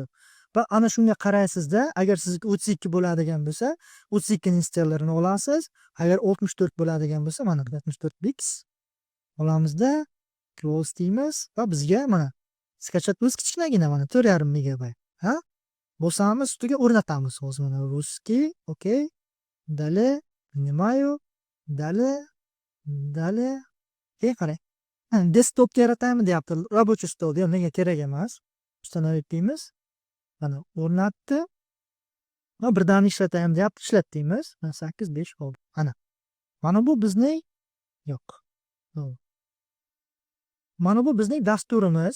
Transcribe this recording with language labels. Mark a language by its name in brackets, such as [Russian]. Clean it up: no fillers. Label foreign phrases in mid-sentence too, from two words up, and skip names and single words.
[Uzbek] Va ana shunga qaraysizda, agar sizga 32 bo'ladigan bo'lsa, 32 ning installarini olasiz. Agar 64 bo'ladigan bo'lsa, mana 64 bits olamizda, close deymiz va bizga mana skachat o'z kichkinagina mana 4.5 megabayt. Ha? Bosamiz, ustiga o'rnatamiz hozir mana русский, okey. [Russian] Далее, понимаю, далее. [Uzbek] Qarang. Desktopga yaratamiz deyapti. [Russian] Рабочий стол [Uzbek] deyapti. Menga kerak emas. Установить deymiz. Mana o'rnatdi. Va birdan ishlatayim deyapti. Ishlat deymiz. 8 5 oldi. Mana bu bizning yo'q. Mana bu bizning dasturimiz.